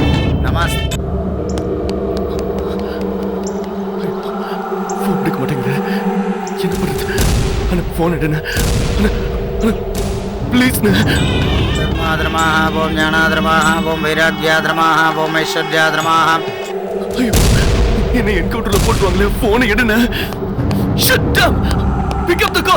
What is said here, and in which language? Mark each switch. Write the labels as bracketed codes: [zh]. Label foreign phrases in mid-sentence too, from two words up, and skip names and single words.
[ta] நமஸ்தே. ஃபோன் எடுக்க மாட்டேங்குது. என்ன பண்றது? அண்ணா ஃபோன் எடுண்ணா. ப்ளீஸ். [sa] धर्माधर्माः ओम ज्ञानाधर्माः ओम वैराग्याधर्माः ओम ऐश्वर्याधर्माः. [ta] ஐயோ, என்ன என்கவுண்டர்ல போட்டுவாங்களே. ஃபோனை எடுண்ணா. [en] shut up. pick up the call.